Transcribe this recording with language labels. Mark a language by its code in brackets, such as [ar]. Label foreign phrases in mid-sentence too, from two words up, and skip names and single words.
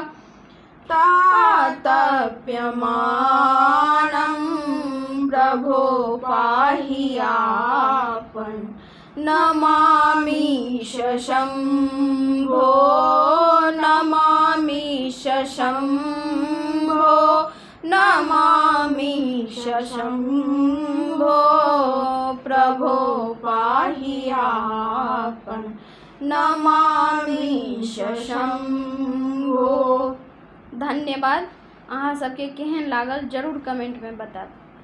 [sa] तातप्यमानं प्रभो पाहि आपन् नमामि शम्भो नमामि शम्भो नमामि शम्भो प्रभो पाहि आपन् नमामि शम्भो। [mai] धन्यवाद। अहाँ सबके केहन लागल जरूर कमेंट में बताएब।